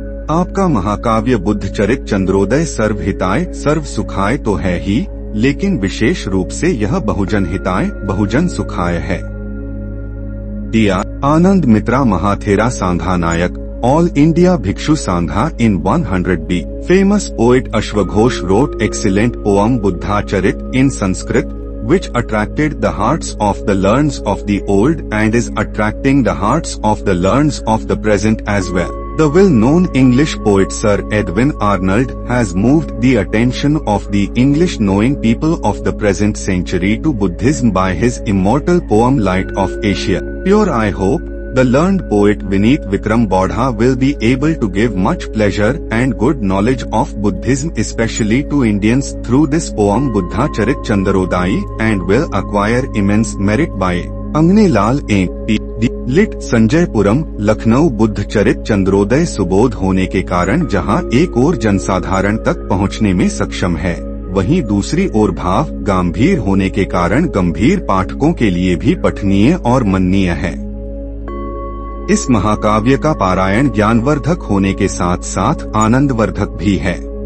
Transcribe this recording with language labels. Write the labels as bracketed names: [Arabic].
[Hindi] आपका महाकाव्य बुद्ध चरित चंद्रोदय सर्वहिताय सर्व सुखाय तो है ही, लेकिन विशेष रूप से यह बहुजन हिताय बहुजन सुखाय है। दिया आनंद मित्रा महाथेरा सांघा नायक All India Bhikshu Sangha in 100B. [English] Famous poet Ashwaghosh wrote excellent poem Buddha Charit in Sanskrit, which attracted the hearts of the learned of the old and is attracting the hearts of the learned of the present as well. The well-known English poet Sir Edwin Arnold has moved the attention of the English-knowing people of the present century to Buddhism by his immortal poem Light of Asia. Pure I hope the learned poet Vineet Vikram Bodha will be able to give much pleasure and good knowledge of Buddhism especially to Indians through this poem Buddha Charit Chandrodai and will acquire immense merit by Angne Lal P.D. [Hindi] Lit संजयपुरम Lucknow. Buddha चरित चंद्रोदय सुबोध होने के कारण जहां एक ओर जनसाधारण तक पहुंचने में सक्षम है, वहीं दूसरी ओर भाव गंभीर होने के कारण गंभीर पाठकों के लिए भी पठनीय और मननीय है। इस महाकाव्य का पारायण ज्ञानवर्धक होने के साथ साथ आनंदवर्धक भी है।